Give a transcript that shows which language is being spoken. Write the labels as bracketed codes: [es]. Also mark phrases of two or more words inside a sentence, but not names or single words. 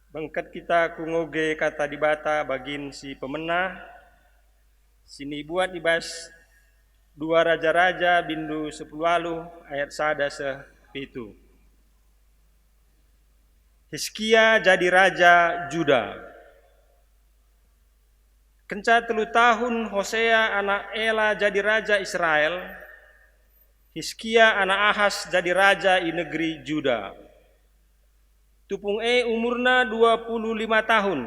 [btx] Mengkat kita kungoge kata di bata bagin si pemenah, sini buat ibas 2 Raja-Raja bindu 10 ayat 1 itu. Hizkia jadi raja Juda. Kenca 3 tahun Hosea anak Ela jadi raja Israel, Hizkia anak Ahas jadi raja i negeri Juda. Tupung umurna 25 tahun.